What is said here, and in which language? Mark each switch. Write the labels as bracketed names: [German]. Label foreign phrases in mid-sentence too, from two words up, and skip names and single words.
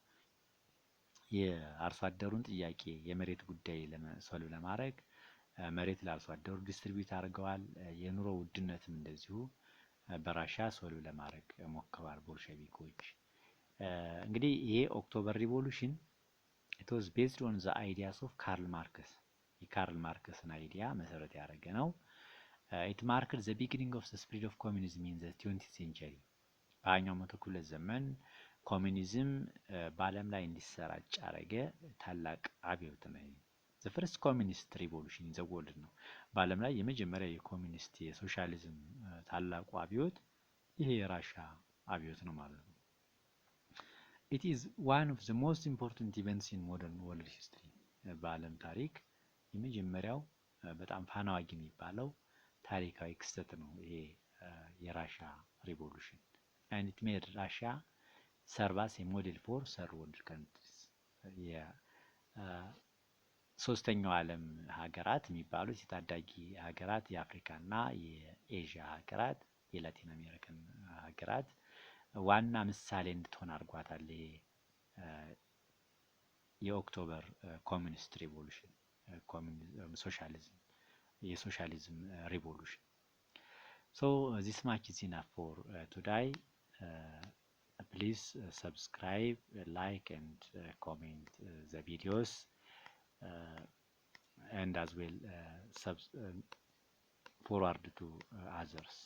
[Amharic] የአርሶ አደሩን ጥያቄ የመሬት ጉዳይ ሶልቭ ለማድረግ መሬት ለአርሶ አደሩ ዲስትሪቢዩት አድርገዋል። የኑሮ ውድነትም እንደዚሁ በራሻ ሶልቭ ለማድረግ ሞክረዋል ቦልሼቪኮች። እንግዲህ ይሄ ኦክቶበር ሪቮሉሽን [English] it was based on the ideas of [Amharic] ካርል ማርክስ። የካርል ማርክስን አይዲያ መሰረት ያደረገ ነው። [English] it marked the beginning of the spread of communism in the 20th century። [Amharic] በሃያኛው መቶ ክፍለ ዘመን ኮሚኒዝም በዓለም ላይ እንዲሰራጭ ያደረገ ታላቅ አብዮት ነው። [English] the first communist revolution in the world [Amharic] ነው። በዓለም ላይ የመጀመሪያ የኮሚኒስት የሶሻሊዝም ታላቁ አብዮት ይሄ የራሻ አብዮት ነው ማለት ነው። [English] it is one of the most important events in modern world history። [Amharic] በዓለም ታሪክ የመጀመሪያው በጣም ፋናዋጊ የሚባለው ታሪካዊ ክስተት ነው ይሄ የራሻ ሪቮሉሽን። [English] and it made Russia serve as a model for third world countries። [Amharic] ሶስተኛው ዓለም ሀገራት የሚባሉት የታዳጊ ሀገራት የአፍሪካና የኤዥያ ሀገራት የላቲን አሜሪካን ሀገራት ዋና ምሳሌ እንድትሆን አድርጓታል። ይሄ የኦክቶበር [English] communist revolution [Amharic] ሶሻሊዝም የሶሻሊዝም ሪቮሉሽን። [English] so this much is enough for today. Please subscribe, like and comment the videos and as well forward to others.